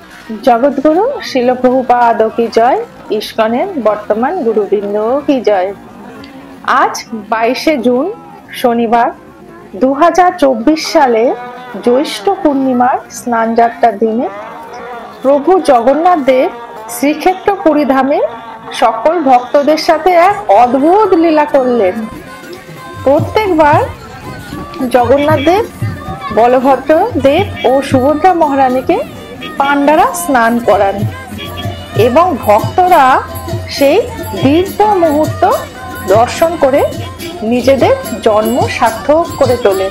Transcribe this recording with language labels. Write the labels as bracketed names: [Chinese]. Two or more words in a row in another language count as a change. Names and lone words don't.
[Hindi] जगद्गुरु श्रील प्रभुपाद की जय। [Bangla] इस्कনের বর্তমান গুরুবৃন্দ [Hindi] की जय। [Bangla] आज 22 जून शनिवार 2024 সালে জ্যৈষ্ঠ পূর্ণিমার স্নান যাত্রার দিনে প্রভু জগন্নাথ দেব শ্রীক্ষেত্র পুরীধামে সকল ভক্তদের সাথে এক অদ্ভুত লীলা করলেন। প্রত্যেকবার জগন্নাথ দেব বলভদ্র দেব ও সুভদ্রা মহারানীকে পাণ্ডারা স্নান করান এবং ভক্তরা সেই দিব্য মুহূর্ত দর্শন করে নিজেদের জন্ম সার্থক করে তোলেন।